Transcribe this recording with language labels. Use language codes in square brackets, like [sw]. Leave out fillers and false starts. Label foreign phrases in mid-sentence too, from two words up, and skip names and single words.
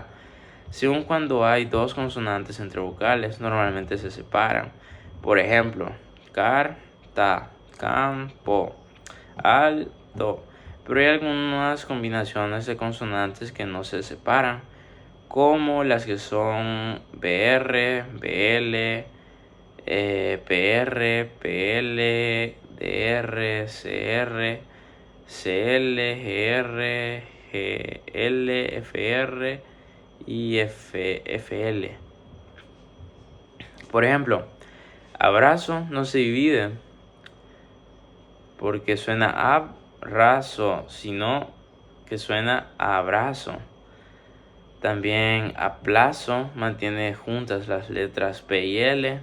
[es] Según cuando hay dos consonantes entre vocales, normalmente se separan. Por ejemplo, carta, campo, alto. Pero hay algunas combinaciones de consonantes que no se separan, como las que son BR, BL, PR, PL, DR, CR, CL, GR, GL, FR y FL. Por ejemplo, abrazo no se divide porque suena abrazo, sino que suena abrazo. También aplazo mantiene juntas las letras P y L.